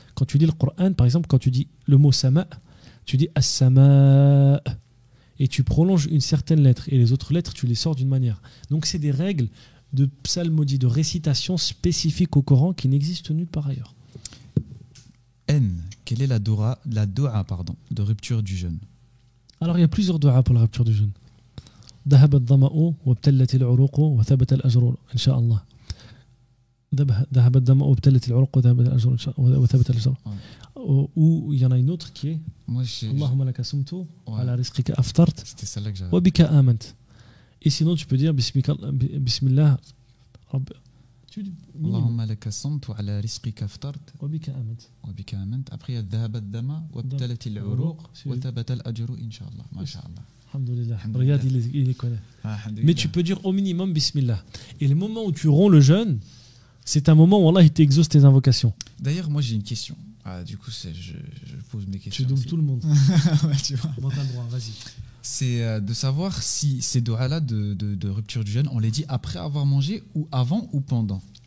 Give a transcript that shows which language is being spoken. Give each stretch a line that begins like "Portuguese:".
French: Quand tu lis le Coran, par exemple, quand tu dis le mot sama, tu dis as-sama et tu prolonges une certaine lettre et les autres lettres, tu les sors d'une manière. Donc, c'est des règles de psalmodie, de récitation spécifiques au Coran qui n'existent nulle part ailleurs. N. Quelle est la doua de rupture du jeûne? Alors, il y a plusieurs doigts pour la rupture du jeûne.
Arabic: ذهب الظمأ وابتلت العروق وثبت الأجر إن شاء الله. ذهب الظمأ وابتلت العروق وثبت الأجر.
French: Ou il y en a une autre qui est
Arabic: Allahumma laka sumtu ala rizqika aftart wa bika amant.
French: Et sinon tu peux dire Bismillah
Arabic: Allahumma laka sumtu ala rizqika aftart wa bika amant.
French: Après il y a
Arabic: ذهب الظمأ وابتلت العروق وثبت الأجر إن شاء الله. ما شاء الله.
French: Alhamdulillah. Regarde, il les connaît. Mais tu peux dire au minimum Bismillah. Et le moment où tu romps le jeûne, c'est un moment où Allah il t'exauce tes invocations. D'ailleurs, moi j'ai une question. Du coup, je pose mes questions. Tu doubles tout le monde. Ouais, tu vois. Bon, t'as le droit, vas-y. C'est de savoir si ces doigts-là de rupture du jeûne, on les dit après avoir mangé ou avant ou pendant.